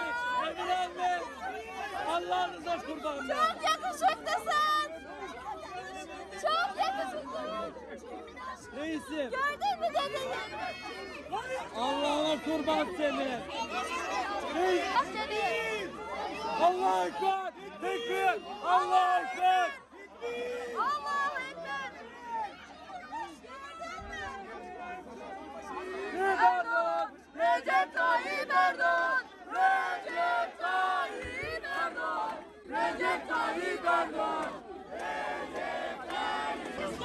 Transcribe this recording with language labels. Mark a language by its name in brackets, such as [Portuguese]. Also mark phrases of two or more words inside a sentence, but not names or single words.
[Turkish] Emin anne! Allah'ınıza kurban! Çok yakışıklısın! Çok yakışıklısın! Reisim! Gördün mü dedeni? Allah'ına kurban seni! Reisim! [Arabic] الله أكبر! Tekbir! الله أكبر! الله أكبر! [Turkish] Erdoğan! Recep Tayyip Erdoğan! Recep Tayyip Erdoğan! Recep Tayyip Erdoğan! Recep Tayyip!